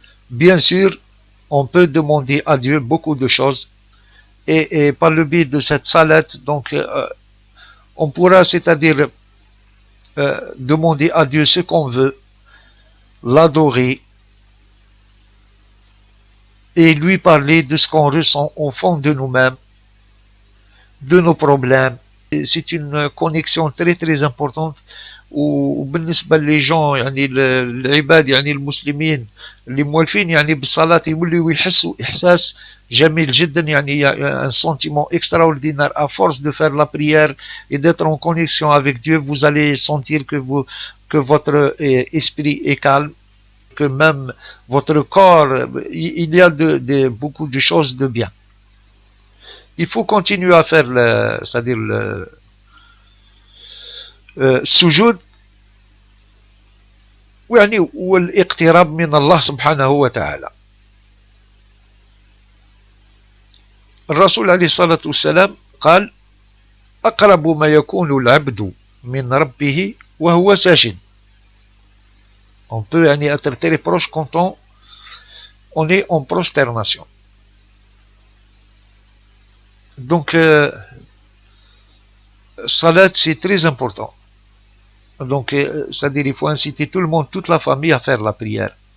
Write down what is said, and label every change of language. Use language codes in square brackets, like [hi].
[fr] Bien sûr, on peut demander à Dieu beaucoup de choses, et par le biais de cette salat, donc on pourra, c'est-à-dire demander à Dieu ce qu'on veut, l'adorer et lui parler de ce qu'on ressent au fond de nous-mêmes, de nos problèmes. C'est une connexion très très importante. [ar] وبالنسبة [fr] les gens [ar] العباد المسلمين اللي موالفين بالصلاة يوليو يحسوا إحساس جميل جدا. [fr] il y a un sentiment extraordinaire à force de faire la prière et d'être en connexion avec Dieu. Vous allez sentir que votre esprit est calme, que même votre corps, il y a beaucoup de choses de bien. Il faut continuer à faire c'est-à-dire le sujud [ar] والاقتراب من الله سبحانه وتعالى. الرسول عليه الصلاة والسلام قال أقرب ما يكون العبد من ربه وهو ساجد. [fr] On peut être très proche quand on est en prosternation. Donc Salat, c'est très important. Donc, c'est-à-dire il faut inciter tout le monde, toute la famille à faire la prière.